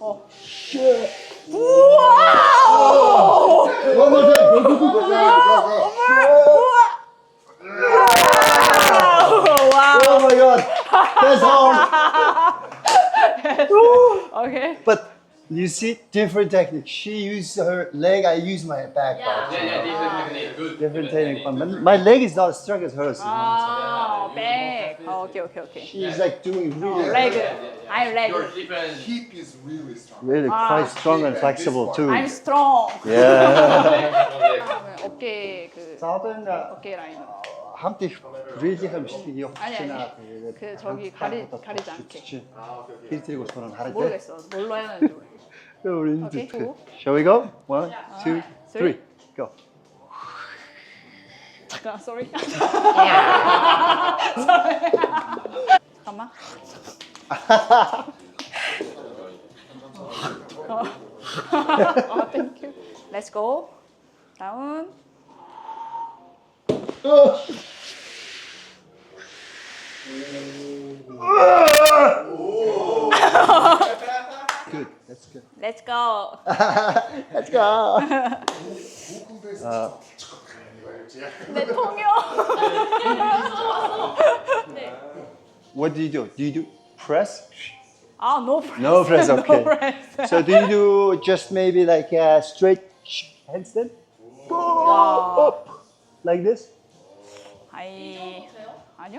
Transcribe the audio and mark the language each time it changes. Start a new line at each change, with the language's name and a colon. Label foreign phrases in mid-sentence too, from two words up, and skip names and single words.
English: Oh my God. That's hard.
Korean: 오케이.
English: But you see, different technique. She used her leg, I use my back. good. Different technique. My leg is not as strong as hers.
Korean: 아, 백. 오케이.
English: She's like doing really, 레그. I'm 레그. Different. Hip is really strong. really quite strong and flexible too. I'm strong. Yeah.
Korean: 어깨 그
Mongolian: За одоо энэ
Korean: 어깨 라인.
Mongolian: хамт их релихэн бичлэг явуулж
Korean: 아니, 아니.
Mongolian: байна.
Korean: 그 저기 가리지 않게.
Mongolian: Тэр зэрэг болохоор хараад.
Korean: 모르겠어. 뭘로 해야 되는지 모르겠어.
English: We're into Okay, it. cool. Shall we go? 1, 2, 3, go.
Korean: 잠깐, sorry. 잠깐만.
English: thank you. Let's go.
Korean: 다운.
English: Good. That's good. Let's go. Let's go.
Korean: 내 통역.
English: What do you do? Do you do press? 아, no press. No press, okay. No press. So do you do just maybe like a straight handstand? Up. Like this?
Korean: 아니요.